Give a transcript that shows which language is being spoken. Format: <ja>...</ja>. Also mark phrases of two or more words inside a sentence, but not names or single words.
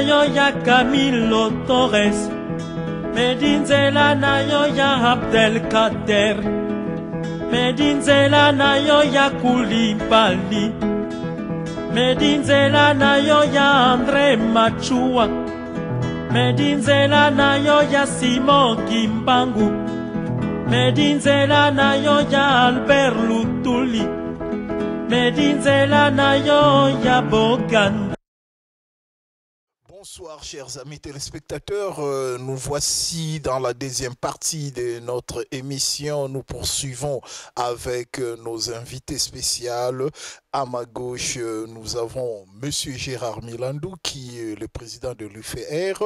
<ktu>yo ya Camilo Torres Medinzela na yo ya Abdelkader Medinzela na yo ya Koulibaly Medinzela na yo ya André Machua Medinzela na yo ya Simon Kimbangu Medinzela na yo ya Albert Lutuli medinzela nayo ya boganda.</ktu> <fr>Bonsoir chers amis téléspectateurs, nous voici dans la deuxième partie de notre émission. Nous poursuivons avec nos invités spéciaux. À ma gauche, nous avons Monsieur Gérard Milandou qui est le président de l'UFR.</fr>